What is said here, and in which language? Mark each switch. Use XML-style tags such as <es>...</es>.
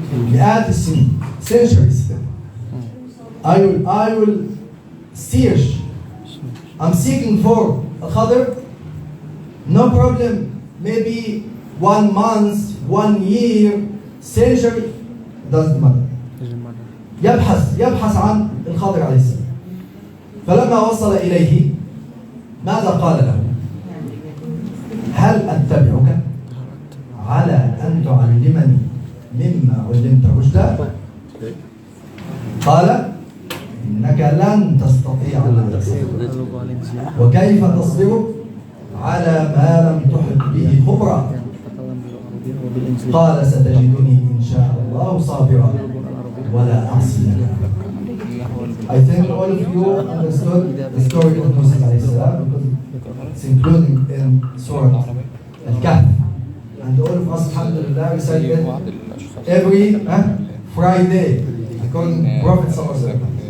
<ar>مئات السنين.</ar> <en>Centuries. I will search. I'm seeking for Al-Khadr. No problem. Maybe 1 month, 1 year, century. Doesn't matter.</en> <ar>يبحث عن الخضر عليه السلام. فلما وصل إليه ماذا قال له؟ هل أتبعك على أن تعلمني مما علمت رشدا؟ قال إنك لن تستطيع أن تصبر وكيف تصبر على ما لم تحط به خبرا. قال ستجدني إن شاء الله صابرا ولا أعصي لك.</ar> <en>I think all of you understood the story of Moses alayhi salam because it's included in Surah Al-Kahf, and all of us, alhamdulillah, recite it every Friday according to Prophet sallallahu alaihi wasallam.</en>